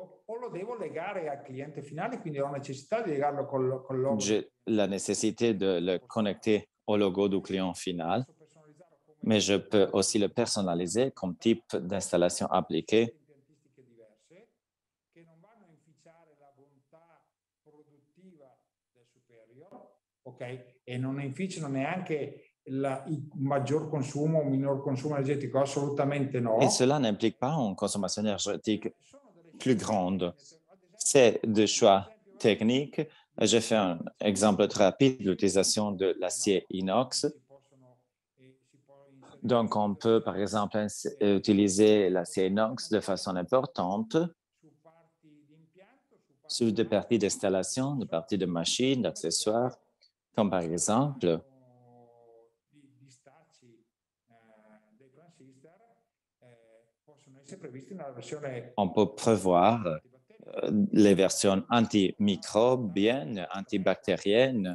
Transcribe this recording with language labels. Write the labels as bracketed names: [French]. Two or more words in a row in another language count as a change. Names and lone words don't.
[Italian] o lo devo legare al cliente finale, quindi ho necessità di legarlo col logo. [French] J'ai la nécessité de le connecter au logo du client final, mais je peux aussi le personnaliser comme type d'installation appliquée. [Italian] Impiantistiche diverse che non vanno a inficiare la bontà produttiva del superior, ok? E non inficiano neanche il maggior consumo o minor consumo energetico, assolutamente no. [French] Et cela n'implique pas une consommation énergétique plus grande. C'est des choix techniques. Je fais un exemple très rapide de l'utilisation de l'acier inox. Donc, on peut, par exemple, utiliser l'acier inox de façon importante sur des parties d'installation, des parties de machines, d'accessoires, comme par exemple on peut prévoir les versions antimicrobiennes, antibactériennes.